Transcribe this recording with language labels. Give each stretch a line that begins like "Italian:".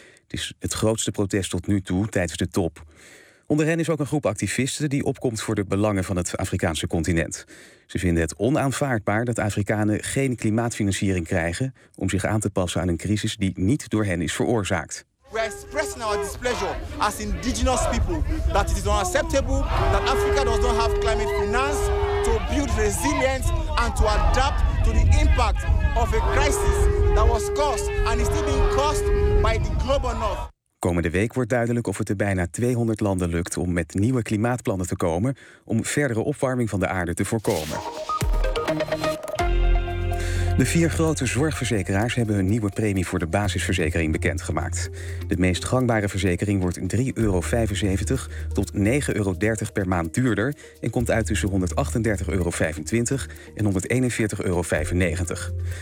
Dutch: Het is het grootste protest tot nu toe tijdens de top. Onder hen is ook een groep activisten die opkomt voor de belangen van het Afrikaanse continent. Ze vinden het onaanvaardbaar dat Afrikanen geen klimaatfinanciering krijgen om zich aan te passen aan een crisis die niet door hen is veroorzaakt.
English: We expressen our displeasure as indigenous people that it is unacceptable that Africa does not have climate finance to build resilience and to adapt to the impact of a crisis that was caused and is still being caused by the global north.
Dutch: Komende week wordt duidelijk of het er bijna 200 landen lukt om met nieuwe klimaatplannen te komen om verdere opwarming van de aarde te voorkomen. De vier grote zorgverzekeraars hebben hun nieuwe premie voor de basisverzekering bekendgemaakt. De meest gangbare verzekering wordt €3,75 tot €9,30 per maand duurder en komt uit tussen €138,25 en €141,95.